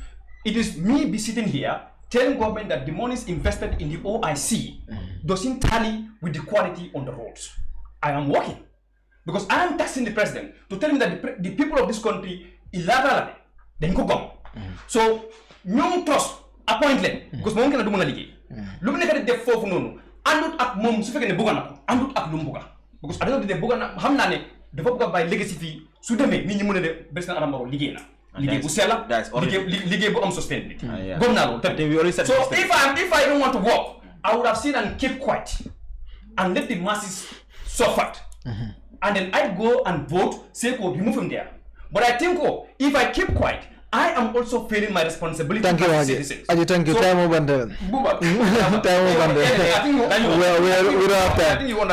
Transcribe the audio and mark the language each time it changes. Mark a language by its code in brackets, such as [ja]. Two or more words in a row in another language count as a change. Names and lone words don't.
[en] It is me be sitting here telling government that the money is invested in the OIC doesn't tally with the quality on the roads. I am working. Because I am taxing the president to tell him that the people of this country illegally then go gone. So, no trust appointment because [wo] mo ngena dumuna liggéey. Lu mu nekk def fofu nonu andut ak mom su fekkene buga nako andut ak lu mu buga. Because aduna de buga na xamna ne dafa buga bay legacy fi su demé nit ñi mëna de president Adama Barrow liggéey na. Liggéey bu sella liggéey bu am sustainability. Gom na lo tamit. [en] So if I don't want to work, I would have seen and keep quiet and let the masses suffer. And then I go and vote, say, remove him there. But I think, if I keep quiet, I am also feeling my responsibility. Thank you, Haji. Thank you. Time over there. We don't have time.